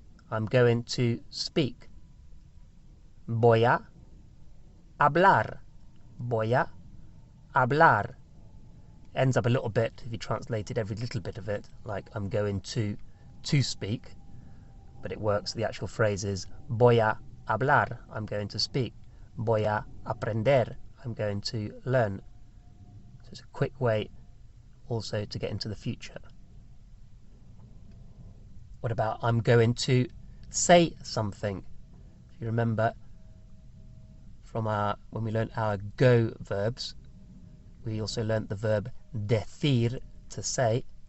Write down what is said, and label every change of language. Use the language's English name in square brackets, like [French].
[English] I'm going to speak. [Spanish] Voy a hablar. Voy a hablar. [English] Ends up a little bit if you translated every little bit of it, like I'm going to speak, but it works. The actual phrase is [Spanish] voy a hablar. [English] I'm going to speak. [Spanish] Voy a aprender. [English] I'm going to learn. So it's a quick way also to get into the future. What about I'm going to say something? If you remember from when we learned our go verbs, we also learnt the verb decir, to say.